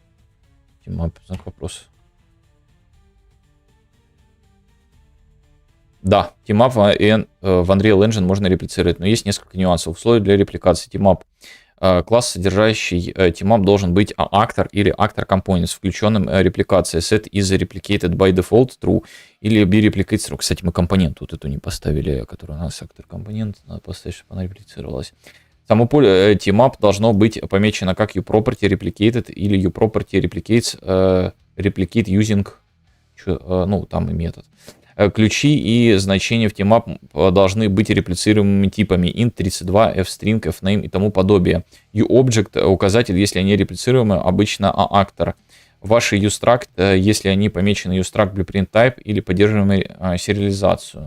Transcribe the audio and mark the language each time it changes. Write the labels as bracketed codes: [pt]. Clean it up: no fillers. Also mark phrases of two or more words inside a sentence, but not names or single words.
[ru] Тимап, знак вопроса. Да, тимап в Unreal Engine можно реплицировать, но есть несколько нюансов. Условия для репликации. Тимап. Класс, содержащий тимап, должен быть actor или [en] actor component [ru] с включенным репликацией. [en] Set is replicated by default true или be replicated true. [ru] Кстати, мы компонент вот эту не поставили, который у нас actor компонент. Надо поставить, чтобы она реплицировалась. Само поле tmap должно быть помечено как [en] uProperty replicated [ru] или [en] uProperty replicates replicate using, [ru] ну, там и метод. Ключи и значения в tmap должны быть реплицируемыми типами int, 32, fstring, fname и тому подобие. uObject указатель, если они реплицируемы, обычно actor. Ваши uStruct, если они помечены [en] uStruct blueprint type [ru] или поддерживаемые сериализацию.